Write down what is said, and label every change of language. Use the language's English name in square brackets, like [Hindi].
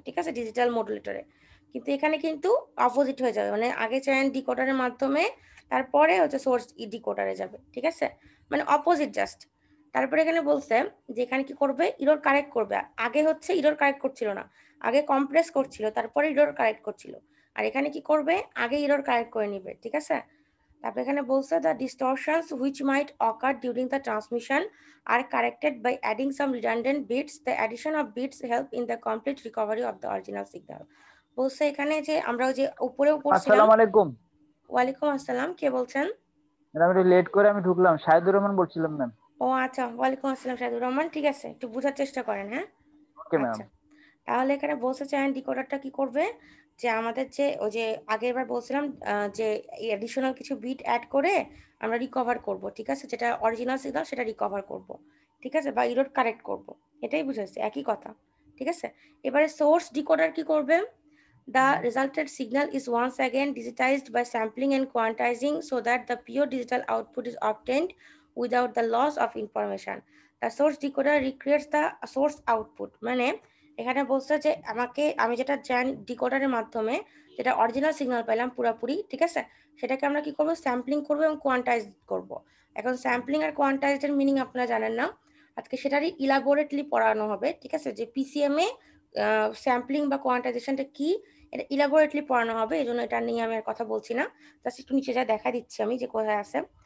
[Bangla] ঠিক আছে, ডিজিটাল মডুলেটরে। কিন্তু এখানে কিন্তু অপোজিট হয়ে যাবে, মানে আগে চ্যানেল ডিকোডারের মাধ্যমে তারপরে হচ্ছে সোর্স ডিকোডারে যাবে। ঠিক আছে, মানে অপোজিট জাস্ট। তারপরে এখানে বলছে যে এখানে কি করবে, ইরর কারেক্ট করবে। আগে হচ্ছে ইরর কারেক্ট করছিল না, আগে কম্প্রেস করছিল তারপরে ইরর কারেক্ট করছিল, আর এখানে কি করবে, আগে ইরর কারেক্ট করে নিবে। ঠিক আছে, তারপরে এখানে বলছে [English] the distortions which might occur during the transmission are corrected by adding some redundant bits. The addition of bits help in the complete recovery of the original signal. [Bangla] বলছে এখানে যে আমরা ওই যে উপরেও পড়ছিলাম। আসসালামু আলাইকুম। ওয়ালাইকুম আসসালাম, কে বলছেন? ম্যাডাম একটু লেট করে আমি ঢুকলাম, শাহিদুর রহমান বলছিলাম ম্যাম। ও আচ্ছা, ওয়ালাইকুম আসসালাম শাহিদুর রহমান, ঠিক আছে, একটু বোঝার চেষ্টা করেন। হ্যাঁ ওকে ম্যাম। আচ্ছা, তাহলে এখানে বলছে চায়ন ডিকোডারটা কি করবে, যে আমাদের যে ওই যে আগের বার বলছিলাম যে এডিশনাল কিছু বিট অ্যাড করে আমরা রিকভার করব, ঠিক আছে, যেটা অরিজিনাল সিগন্যাল সেটা রিকভার করব, ঠিক আছে, বা ইরোড কারেক্ট করব, এটাই বুঝাইছে, একই কথা, ঠিক আছে। এবারে সোর্স ডিকোডার কি করবে, [English] the resulted signal is once again digitized by sampling and quantizing so that the pure digital output is obtained without the loss of information. The source decoder recreates the source output. [Bangla] মানে এখানে বলছে যে আমি যেটা জানি ডিকোডারের মাধ্যমে যেটা original signal পেলাম পুরোপুরি, ঠিক আছে, সেটাকে আমরা কি করব, স্যাম্পলিং করব এবং কোয়ান্টাইজ করব। এখন স্যাম্পলিং আর কোয়ান্টাইজের মিনিং আপনারা জানেন না, আজকে সেটারই ইলাবোরেটলি পড়ানো হবে, ঠিক আছে, যে পিসিএম এ স্যাম্পলিং বা কোয়ান্টাইজেশনটা কি এটা ইলাবোরেটলি পড়ানো হবে, এই জন্য এটা নিয়ে আমি আর কথা বলছি না, জাস্ট একটু নিচে যা দেখা দিচ্ছি আমি যে কোথায় আছে।